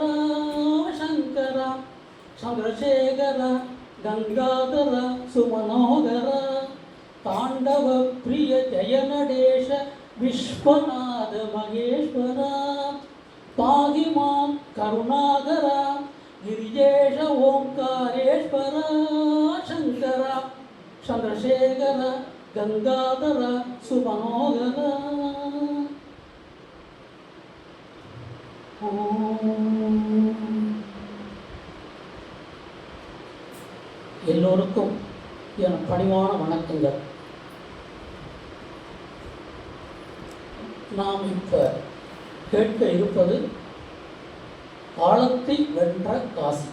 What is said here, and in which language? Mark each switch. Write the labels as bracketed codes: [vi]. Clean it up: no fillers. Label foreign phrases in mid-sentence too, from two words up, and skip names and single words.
[sa] शङ्कर चन्द्रशेखर गङ्गाधर सुमनोहर ताण्डव प्रिय जय नडेश विश्वनाथ महेश्वर पाहि मां करुणाकर गिरिजेश ओंकारेश्वर। शङ्कर चन्द्रशेखर गङ्गाधर सुमनोहर। [ta] எல்லோருக்கும் என் பணிவான வணக்கங்கள். நாம் இப்போ கேட்க இருப்பது காலத்தை வென்ற காசி.